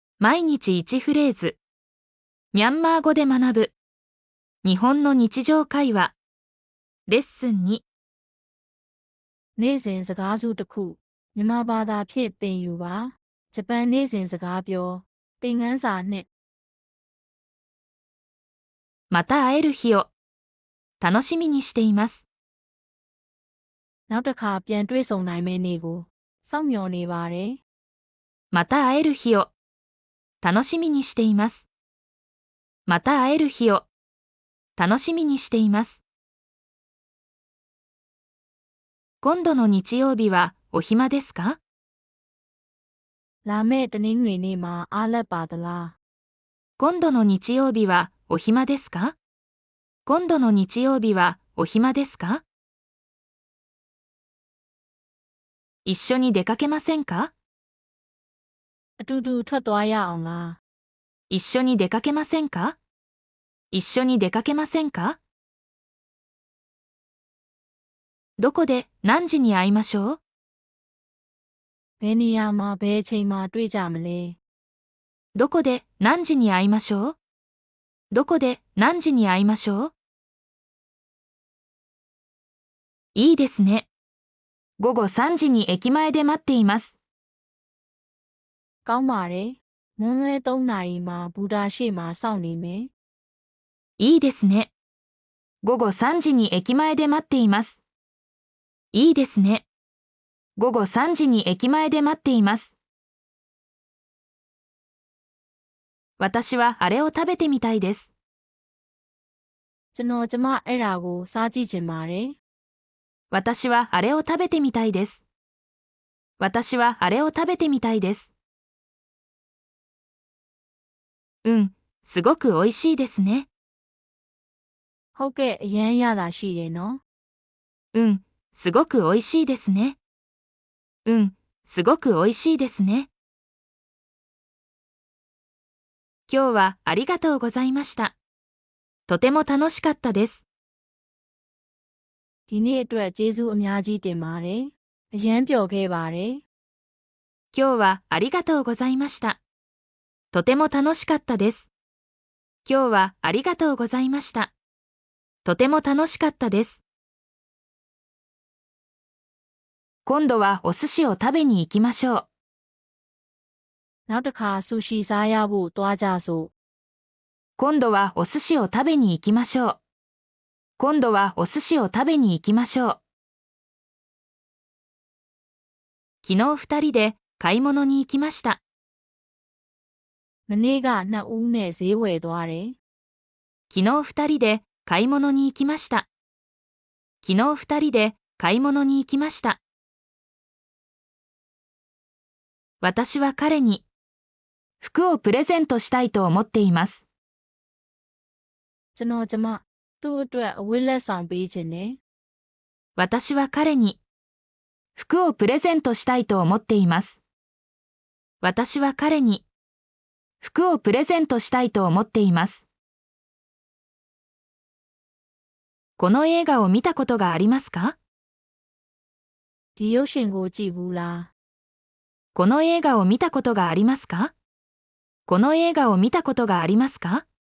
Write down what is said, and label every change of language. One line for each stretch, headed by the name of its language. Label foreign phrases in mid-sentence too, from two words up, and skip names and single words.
Japanese: 毎日1フレーズ。ミャンマー語で学ぶ。日本の日常会話。レッスン2。
Burmese: နေ့စဉ်စကားစုတစ်ခုမြန်မာဘာသာဖြင့်သင်ယူပါဂျပန်နေ့စဉ်စကားပြောသင်ခန်းစာ2
Japanese: また会える日を楽しみにしています。
Burmese: နောက်တစ်ခါပြန်တွေ့ဆုံနိုင်မယ့်နေ့ကိုစောင့်မျှော်နေပါတယ်
Japanese: また会える日を楽しみにしています。また会える日を楽しみにしています。今度の日曜日はお暇ですか？
Burmese: လာမယ့်တနင်္ဂနွေနေ့မှာအားလပ်ပါသလား
Japanese: 今度の日曜日はお暇ですか？今度の日曜日はお暇ですか？一緒に出かけませんか？
Burmese: အတူတူထွက်သွားရအောင်လား
Japanese: 一緒に出かけませんか？一緒に出かけませんか？どこで何時に会いましょう？
Burmese: ဘယ်နေရာမှာဘယ်အချိန်မှာတွေ့ကြမလဲ
Japanese: どこで何時に会いましょう？どこで何時に会いましょう？いいですね。午後3時に駅前で待っています。
Burmese: ကောင်းပါတယ်မွန်းလွဲ3နာရီမှာဘူတာရှေ့မှာစောင့်နေမယ်
Japanese: いいですね。午後3時に駅前で待っています。いいですね。午後3時に駅前で待っています。私はあれを食べてみたいです。
Burmese: ကျွန်တော်ကျမအဲ့ဒါကိုစားကြည့်ချင်ပါတယ်
Japanese: 私はあれを食べてみたいです。私はあれを食べてみたいです。すごくおいしいですね。
Burmese: ဟုတ်ကဲ့အရန်ရတာရှိတယ်နော်
Japanese: すごくおいしいですね。すごくおいしいですね。今日はありがとうございました。とても楽しかったです。
Burmese: ဒီနေ့အတွက်ကျေးဇူးအများကြီးတင်ပါတယ်အရန်ပျော်ခဲ့ပါတယ်
Japanese: 今日はありがとうございました。とても楽しかったです。今日はありがとうございました。とても楽しかったです。今度はお寿司を食べに行きましょう。
Burmese: နောက်တစ်ခါဆူရှီစားရဖို့တွားကြစို့
Japanese: 今度はお寿司を食べに行きましょう。今度はお寿司を食べに行きましょう。昨日2人で買い物に行きました。
Burmese: မနေ့ကနှစ်ဦးနဲ့ဈေးဝယ်သွားတယ်
Japanese: 昨日2人で買い物に行きました。昨日2人で買い物に行きました。私は彼に服をプレゼントしたいと思っています。
Burmese: ကျွန်တော်ကျမသူ့အတွက်အဝတ်လက်ဆောင်ပေးခြင်းနဲ့
Japanese: 私は彼に服をプレゼントしたいと思っています。私は彼に服をプレゼントしたいと思っています。この映画を見たことがありますか？
Burmese: ဒီရုပ်ရှင်ကိုကြည့်ဘူးလား
Japanese: この映画を見たことがありますか？この映画を見たことがありますか？